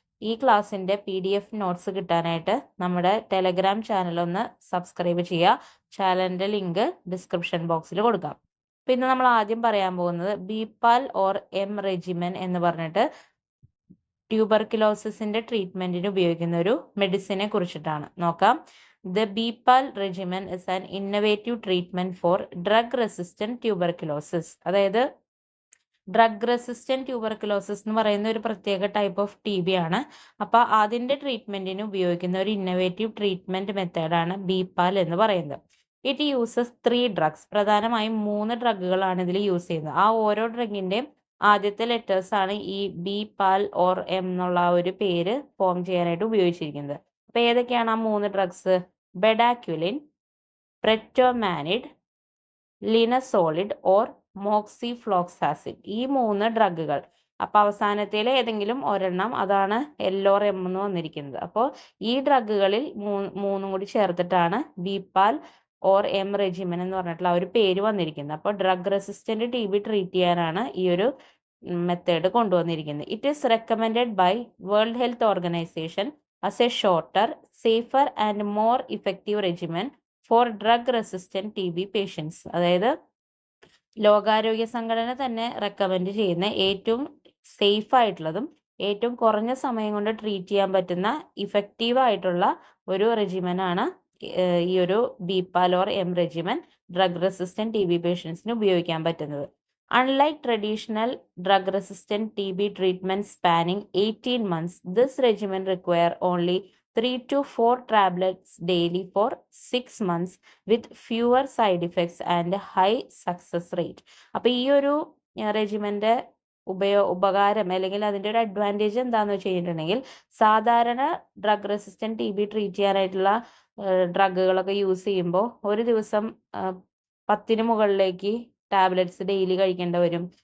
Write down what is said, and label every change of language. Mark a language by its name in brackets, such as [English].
[Malayalam] ഈ ക്ലാസ്സിൻ്റെ PDF notes കിട്ടാനായിട്ട് നമ്മുടെ ടെലഗ്രാം ചാനൽ ഒന്ന് സബ്സ്ക്രൈബ് ചെയ്യുക. ചാനലിൻ്റെ ലിങ്ക് ഡിസ്ക്രിപ്ഷൻ ബോക്സിൽ കൊടുക്കാം. പിന്നെ നമ്മൾ ആദ്യം പറയാൻ പോകുന്നത് ബിപാൽ ഓർ എം റെജിമെൻ എന്ന് പറഞ്ഞിട്ട് ട്യൂബർക്കുലോസിസിന്റെ ട്രീറ്റ്മെന്റിന് ഉപയോഗിക്കുന്ന ഒരു മെഡിസിനെ കുറിച്ചിട്ടാണ് നോക്കാം. [English] The Bipal regimen is an innovative treatment for drug-resistant tuberculosis. [Malayalam] അതായത് ഡ്രഗ് റെസിസ്റ്റന്റ് ട്യൂബർക്കുലോസിസ് എന്ന് പറയുന്ന ഒരു പ്രത്യേക ടൈപ്പ് ഓഫ് TB ആണ്. അപ്പോൾ അതിന്റെ ട്രീറ്റ്മെന്റിന് ഉപയോഗിക്കുന്ന ഒരു ഇന്നോവേറ്റീവ് ട്രീറ്റ്മെന്റ് മെത്തേഡാണ് ബിപാൽ എന്ന് പറയുന്നത്. [English] It uses 3 drugs. [Malayalam] പ്രധാനമായും 3 ഡ്രഗുകളാണ് ഇതിൽ യൂസ് ചെയ്യുന്നത്. ആ ഓരോ ഡ്രഗിന്റെയും ആദ്യത്തെ ലെറ്റേഴ്സ് ആണ് ഈ ബിപാൽ ഓർ എം എന്നുള്ള ഒരു പേര് ഫോം ചെയ്യാനായിട്ട് ഉപയോഗിച്ചിരിക്കുന്നത്. അപ്പൊ ഏതൊക്കെയാണ് ആ 3 ഡ്രഗ്സ്? ബെഡാക്യുലിൻ, പ്രെറ്റോമാനിഡ്, ലിനസോളിഡ് ഓർ മോക്സിഫ്ലോക്സാസിൻ. ഈ 3 ഡ്രഗുകൾ. അപ്പൊ അവസാനത്തിലെ ഏതെങ്കിലും ഒരെണ്ണം, അതാണ് L or M എന്ന് വന്നിരിക്കുന്നത്. അപ്പോൾ ഈ ഡ്രഗുകളിൽ മൂന്നും കൂടി ചേർത്തിട്ടാണ് ബിപാൽ ഓർ എം റെജിമെൻ എന്ന് പറഞ്ഞിട്ടുള്ള ഒരു പേര് വന്നിരിക്കുന്നത്. അപ്പോൾ ഡ്രഗ് റെസിസ്റ്റന്റ് TB ട്രീറ്റ് ചെയ്യാനാണ് ഈ ഒരു മെത്തേഡ് കൊണ്ടുവന്നിരിക്കുന്നത്. [English] It is recommended by World Health Organization as a shorter, safer and more effective regimen for drug resistant TB patients. [Malayalam] അതായത് ലോകാരോഗ്യ സംഘടന തന്നെ റെക്കമെൻഡ് ചെയ്യുന്ന ഏറ്റവും സേഫ് ആയിട്ടുള്ളതും ഏറ്റവും കുറഞ്ഞ സമയം കൊണ്ട് ട്രീറ്റ് ചെയ്യാൻ പറ്റുന്ന ഇഫക്റ്റീവ് ആയിട്ടുള്ള ഒരു റെജിമെനാണ് ഈ ഒരു ബിപാൽ or M regimen drug resistant TB പേഷ്യൻസിന് ഉപയോഗിക്കാൻ പറ്റുന്നത്. [English] Unlike traditional drug-resistant TB treatment spanning 18 months, this regimen requires only 3 to 4 tablets daily for 6 months with fewer side effects and high success rate. [Malayalam] അപ്പോൾ ഈ ഒരു റെജിമെൻ്റെ ഉപകാരം അല്ലെങ്കിൽ അതിൻ്റെ ഒരു അഡ്വാൻറ്റേജ് എന്താണെന്ന് വെച്ച് കഴിഞ്ഞിട്ടുണ്ടെങ്കിൽ, സാധാരണ ഡ്രഗ് റെസിസ്റ്റന്റ് TB ട്രീറ്റ് ചെയ്യാനായിട്ടുള്ള ഡ്രഗുകളൊക്കെ യൂസ് ചെയ്യുമ്പോൾ ഒരു ദിവസം 10 മുകളിലേക്ക് ടാബ്ലറ്റ്സ് ഡെയിലി കഴിക്കേണ്ടി വരും.